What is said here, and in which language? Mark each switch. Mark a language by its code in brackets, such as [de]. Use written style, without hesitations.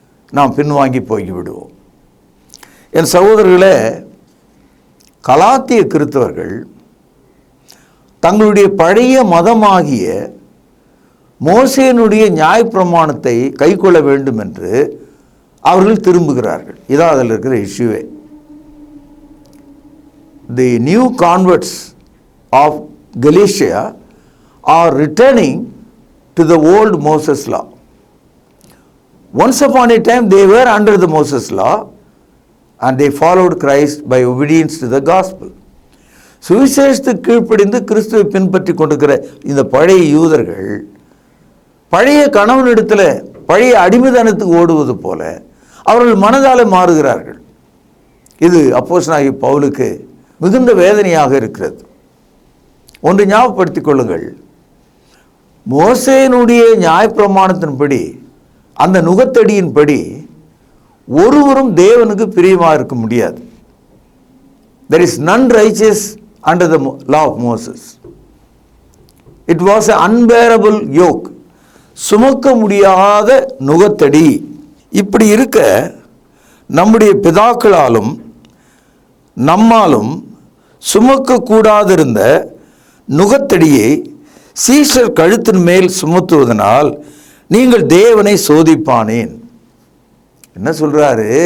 [ta] நாம் பின்வாங்கி போய்விடுவோம். என் சகோதரர்களே, கலாத்திய கிறிஸ்தவர்கள் தங்களுடைய பழைய மதமாகிய மோசேனுடைய நியாயப்பிரமாணத்தை கைக்கொள்ள வேண்டும் என்று அவர்கள் திரும்புகிறார்கள். இதான் அதில் இருக்கிற இஷ்யூவே. [en] The new converts of Galatia are returning to the old Moses law. Once upon a time they were under the Moses law and they followed Christ by obedience to the gospel. [ta] சுவிசேஷத்துக்கு கீழ்ப்படிந்து கிறிஸ்துவை பின்பற்றி கொண்டிருக்கிற இந்த பழைய யூதர்கள் பழைய கணவனிடத்தில் பழைய அடிமைதனத்துக்கு ஓடுவது போல அவர்கள் மனதாலே மாறுகிறார்கள். இது அப்போஸ்தலனாகிய பவுலுக்கு மிகுந்த வேதனையாக இருக்கிறது. ஒன்று ஞாபகப்படுத்திக் கொள்ளுங்கள், மோசேயினுடைய நியாயப்பிரமாணத்தின்படி, அந்த நுகத்தடியின்படி ஒருவரும் தேவனுக்கு பிரியமாக இருக்க முடியாது. [en] There is none righteous under the law of Moses. It was an unbearable yoke. [ta] சுமக்க முடியாத நுகத்தடி. இப்படி இருக்க நம்முடைய பிதாக்களாலும் நம்மாலும் சுமக்கக்கூடாதிருந்த நுகத்தடியை சீஷர் கழுத்தின் மேல் சுமத்துவதனால் நீங்கள் தேவனை சோதிப்பானேன். என்ன சொல்றாரு?